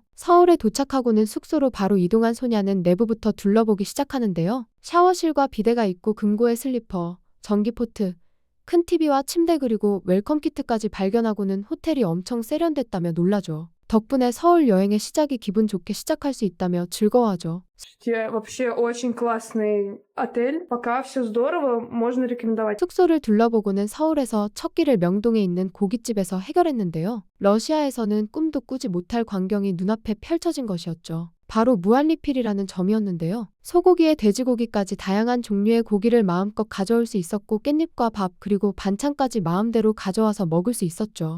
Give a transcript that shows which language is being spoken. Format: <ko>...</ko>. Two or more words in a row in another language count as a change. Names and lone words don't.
<ko>서울에 도착하고는 숙소로 바로 이동한 소냐는 내부부터 둘러보기 시작하는데요. 샤워실과 비데가 있고 금고에 슬리퍼, 전기포트, 큰 TV와 침대 그리고 웰컴 키트까지 발견하고는 호텔이 엄청 세련됐다며 놀라죠. 덕분에 서울 여행의 시작이 기분 좋게 시작할 수 있다며 즐거워하죠.</ko> <ru>Вообще очень классный отель. Пока все здорово, можно рекомендовать.</ru> <ko>숙소를 둘러보고는 서울에서 첫 끼를 명동에 있는 고깃집에서 해결했는데요. 러시아에서는 꿈도 꾸지 못할 광경이 눈앞에 펼쳐진 것이었죠. 바로 무한리필이라는 점이었는데요. 소고기에 돼지고기까지 다양한 종류의 고기를 마음껏 가져올 수 있었고 깻잎과 밥 그리고 반찬까지 마음대로 가져와서 먹을 수 있었죠.</ko>